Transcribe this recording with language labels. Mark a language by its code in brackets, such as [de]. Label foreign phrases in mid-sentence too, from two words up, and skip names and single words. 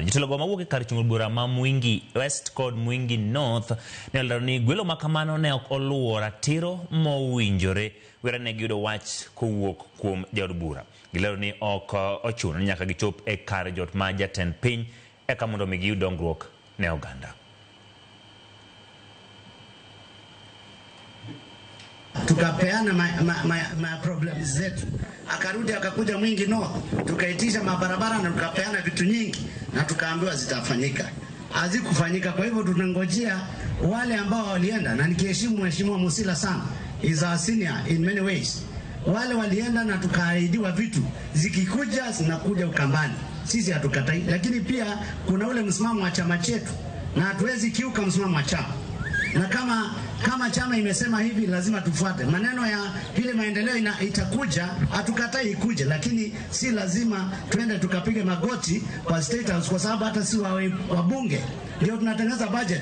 [luo] Jotelo go mawuok e kar chung bura ma Mwingi West kod Mwingi North ne olero ni gwelo makamano ne ok oluwo ratiro mowinjore wera ne giyudo wach kowuok kuom jod bura. Gilero ni ok ochuno nyaka gichop e kar jot ma jatend piny eka mondo mi giyud dongruok ne oganda. [sw] Tukapeana ma problems zetu, akarudi akakuja Mwingi North, tukaitisha mabarabara na tukapeana vitu nyingi na tukaambiwa zitafanyika, hazikufanyika. Kwa hivyo tunangojea wale ambao walienda, na nikiheshimu Mheshimiwa Musila sana, [en] is our senior in many ways. [sw] Wale walienda na tukaahidiwa vitu, zikikuja zinakuja Ukambani, sisi hatukatai, lakini pia kuna ule msimamo wa chama chetu na hatuwezi kiuka msimamo wa chama. Na kama chama imesema hivi lazima tufuate. Maneno ya ile maendeleo itakuja, hatukatai ikuje, lakini si lazima tuende tukapige magoti kwa State House, kwa sababu hata si wabunge ndio tunatengeneza budget.